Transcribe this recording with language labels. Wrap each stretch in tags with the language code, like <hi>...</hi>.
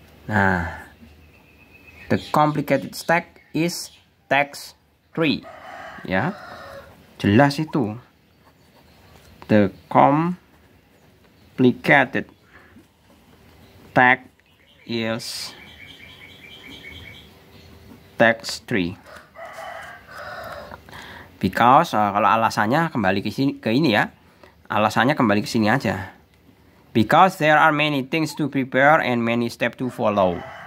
<en>Nah, the complicated text is text 3 ya.</en> <id>Jelas itu.</id> <en>The complicated text is text 3. Because</en> <id>kalau alasannya kembali ke ini ya. Alasannya kembali ke sini aja.</id> <en>Because there are many things to prepare and many steps to follow.</en>